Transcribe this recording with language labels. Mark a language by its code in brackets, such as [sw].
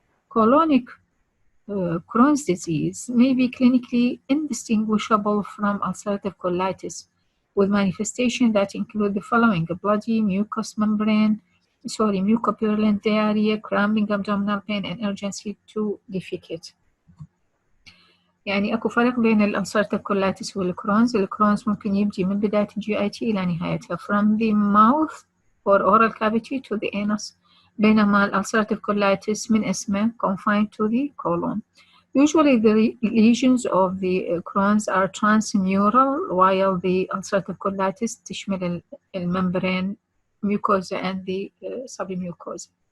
[en] Colonic Crohn's disease may be clinically indistinguishable from ulcerative colitis, with manifestations that include the following: bloody mucopurulent diarrhea, cramping abdominal pain, and urgency to defecate. [ar] يعني أكو فرق بين الألسرتيف كولايتس والكرونز. الكرونز ممكن يبدي من بداية GIT إلى نهايتها [en] from the mouth or oral cavity to the anus. [ar] بينما الألسرتيف colitis من اسمه [en] confined to the colon. Usually the lesions of the Crohn's are transmural while the ulcerative colitis [ar] تشمل [en] الممbrane mucosa and the submucosa.